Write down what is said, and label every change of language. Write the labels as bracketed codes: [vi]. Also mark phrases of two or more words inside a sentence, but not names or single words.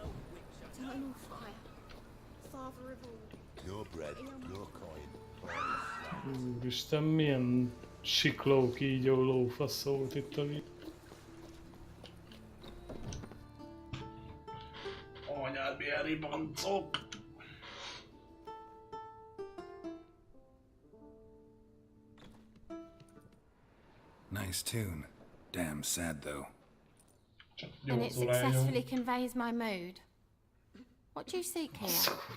[hu] Úristen, milyen sikló, kígyó, lófasz volt itt a víz. Anyád, milyen ribancok! [en] Nice tune. Damn sad though. And it successfully conveys my mood. What do you seek here?